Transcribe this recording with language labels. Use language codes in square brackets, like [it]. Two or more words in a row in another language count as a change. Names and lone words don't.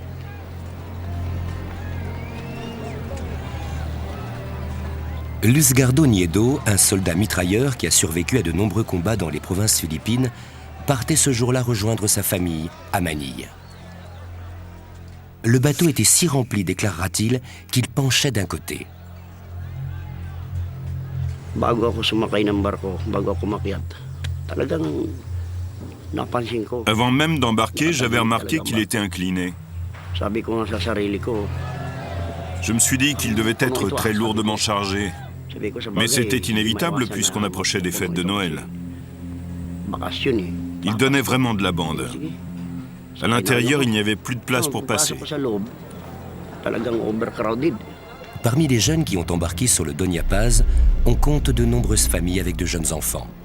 [fr] Luzgardo Nieto, un soldat mitrailleur qui a survécu à de nombreux combats dans les provinces philippines, partait ce jour-là rejoindre sa famille à Manille. Le bateau était si rempli, déclara-t-il, qu'il penchait d'un côté. [tl] Bago ako sumakay ng barko, bago ako makyat, talagang napansin ko. [fr] Avant même d'embarquer, j'avais remarqué qu'il était incliné. [tl] Sabi ko nga sa sarili ko. [fr] Je me suis dit qu'il devait être très lourdement chargé. Mais c'était inévitable puisqu'on approchait des fêtes de Noël. Il donnait vraiment de la bande. À l'intérieur, il n'y avait plus de place pour passer. Parmi les jeunes qui ont embarqué sur le Donia Paz, on compte de nombreuses familles avec de jeunes enfants.